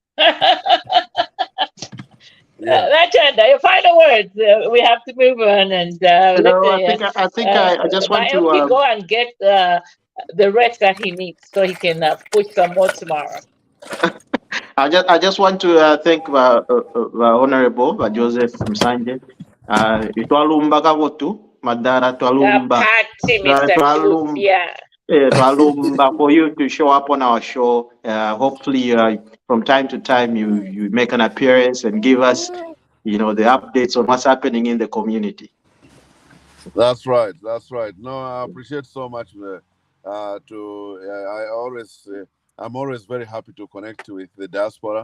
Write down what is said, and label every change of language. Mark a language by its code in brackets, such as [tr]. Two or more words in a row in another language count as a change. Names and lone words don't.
[en] Agenda, your final words. We have to move on, and I just want to go and get the rest that he needs so he can push some more tomorrow. I just want to thank Honorable Joseph Msanje. [bem] Itwalumba kavotu madara twalumba. [en] Mr. Twalumba for you to show up on our show. Hopefully, from time to time, you make an appearance and give us, the updates on what's happening in the community. That's right. That's right. No, I appreciate so much. I'm always very happy to connect with the diaspora.